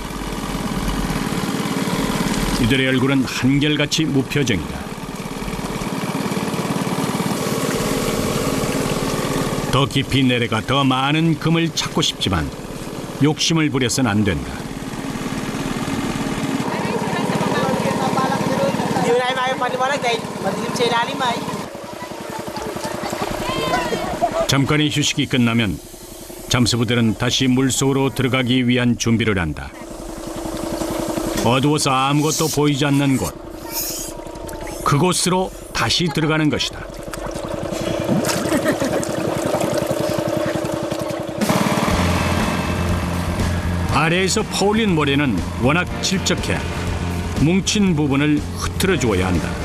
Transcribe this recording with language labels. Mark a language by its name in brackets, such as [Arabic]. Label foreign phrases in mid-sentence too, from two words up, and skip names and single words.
[Korean] 이들의 얼굴은 한결같이 무표정이다. 더 깊이 내려가 더 많은 금을 찾고 싶지만 욕심을 부려서는 안 된다. [Filipino] Hindi na tayo makapaniwalag dahil madilim sa ilalim ay. [Korean] 잠깐의 휴식이 끝나면 잠수부들은 다시 물속으로 들어가기 위한 준비를 한다. 어두워서 아무것도 보이지 않는 곳, 그곳으로 다시 들어가는 것이다. 아래에서 퍼올린 모래는 워낙 질적해 뭉친 부분을 흐트러 주어야 한다.